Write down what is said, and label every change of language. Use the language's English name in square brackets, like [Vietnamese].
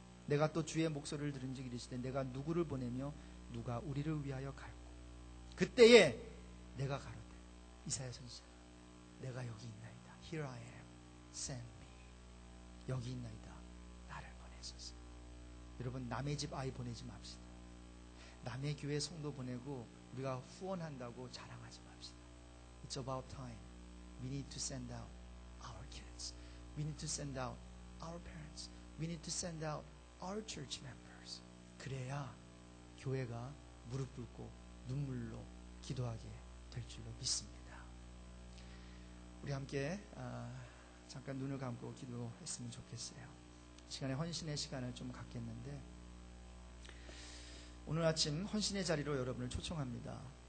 [Korean] 내가 또 주의 목소리를 들은 즉 이르시되 내가 누구를 보내며 누가 우리를 위하여 갈고, 그때에 내가 가로되, 이사야 선지자, 내가 여기 있나이다. [English] Here I am, send me. [Korean] 여기 있나이다. 나를 보내소서. 여러분, 남의 집 아이 보내지 맙시다. 남의 교회 성도 보내고 우리가 후원한다고 자랑하지 맙시다. [English] It's about time. We need to send out our kids. We need to send out our parents. We need to send out our church members. [Korean] 그래야 교회가 무릎 꿇고 눈물로 기도하게 될 줄로 믿습니다. 우리 함께 잠깐 눈을 감고 기도했으면 좋겠어요. 이 시간에 헌신의 시간을 좀 갖겠는데, 오늘 아침 헌신의 자리로 여러분을 초청합니다.